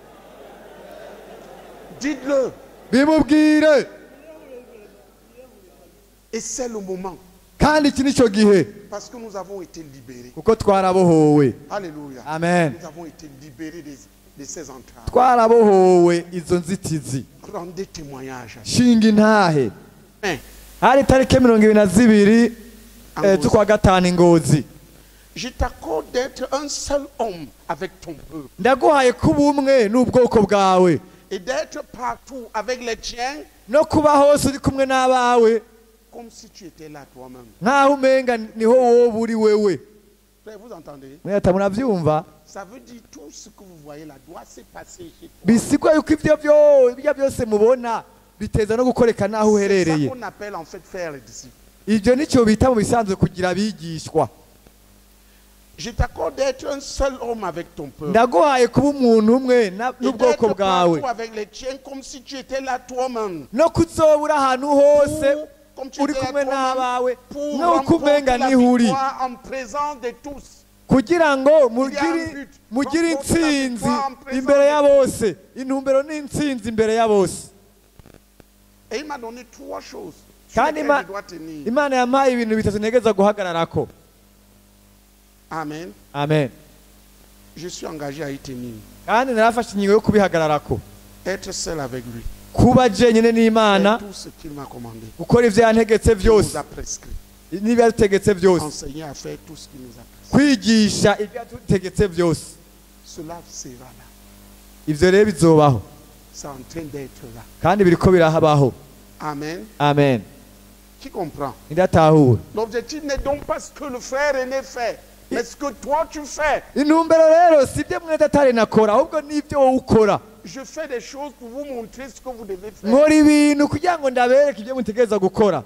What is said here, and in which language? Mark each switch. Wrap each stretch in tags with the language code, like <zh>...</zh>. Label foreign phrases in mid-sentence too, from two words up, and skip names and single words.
<fr>Dites-le.</fr> <rn>bimubwire</rn> <fr>Et c'est le moment.</fr> <rn>kandi iki nico gihe</rn> <fr>Parce que nous avons été libérés.</fr> <rn>kuko twarabohowe</rn> <fr>Alléluia.</fr> <rn>amen</rn> <fr>Nous avons été libérés de ces entraves.</fr> <rn>twarabohowe izo nzitizi</rn> <fr>Rendez témoignage.</fr> <rn>shinga intahe Amen. hari tariki 22 Ngozi. z'ukwa gatanu Ngozi</rn> <fr>Je t'accorde d'être un seul homme avec ton peuple.</fr> <rn>ndaguhaye kuba umwe n'ubwoko bwawe</rn> <fr>Et d'être partout avec les tiens</fr> <rn>no kuba hose uri kumwe n'abawe</rn> <fr>comme si tu étais là toi-même.</fr> <rn>nk'aho umenga niho wowe uri wewe</rn> <fr>Frère, vous entendez?</fr> <rn>mweta muravyumva</rn> <fr>Ça veut dire tout ce que vous voyez là doit se passer chez toi.</fr> <rn>bisigwa yuko ibyo byose mubona biteza no gukoreka n'aho</rn> <fr>C'est ça</fr> <rn>uherereye</rn> <fr>qu'on appelle en fait faire les disciples.</fr> <rn>ibyo nicyo bita mu bisanzwe kugira abigishwa</rn> <fr>Je t'accorde d'être un seul homme avec ton peuple.</fr> <rn>ndaguhaye kuba umuntu umwe</rn> <fr>Et</fr> <rn>n'ubwoko</rn> <fr>d'être</fr> <rn>bwawe</rn> <fr>partout avec les tiens comme si tu étais là toi-même.</fr> <rn>no kuzobura ahantu hose</rn> <fr>Comme tu</fr> <rn>uri</rn> <fr>étais là</fr> <rn>kumwe</rn> <fr>toi-même.</fr> <rn>n'abawe</rn> <fr>Pour</fr> <rn>n'uko umenga</rn> <fr>remporter la</fr> <rn>niho uri</rn> <fr>victoire en présence de tous.</fr> <rn>kugira ngo</rn> <fr>Il y a un but.</fr> <rn>mugire</rn> <fr>Remporter la</fr> <rn>intsinzi</rn> <fr>victoire en présence</fr> <rn>imbere ya</rn> <fr>de</fr> <rn>bose intumbero n'intsinzi imbere ya bose</rn> <fr>Et il m'a donné trois choses sur</fr> <rn>kandi</rn> <fr>lesquelles je dois tenir.</fr> <rn>imana yampaye ibintu bitatu ntegeza guhagararako Amen. amen</rn> <fr>Je suis engagé à y tenir.</fr> <rn>kandi narafashe ingingo yo kubihagararako</rn> <fr>Être seul avec lui.</fr> <rn>kuba jenyine n'imana</rn> <fr>Faire tout ce qu'il m'a commandé.</fr> <rn>gukora ivyo yantegetse</rn> <fr>Il</fr> <rn>byose</rn> <fr>nous a prescrit.</fr> <rn>n'ibyo yadutegetse byose</rn> <fr>Enseigner à faire tout ce qu'il nous a prescrit.</fr> <rn>kwigisha ibyo yadutegetse byose</rn> <fr>Cela sera là.</fr> <rn>ivyo rero bizobaho</rn> <fr>C'est en train d'être là.</fr> <rn>kandi biriko birahabaho Amen. amen</rn> <fr>Qui comprend?</fr> <rn>ndatahura</rn> <fr>L'objectif n'est donc pas ce que le frère aîné fait, mais ce que toi tu fais.</fr> <rn>intumbero rero si ibyo mwene datari nakora ahubwo n'ibyo wowe ukora</rn> <fr>Je fais des choses pour vous montrer ce que vous devez faire.</fr> <rn>nkora ibintu kugira ngo ndabereke ibyo mutegereza gukora</rn>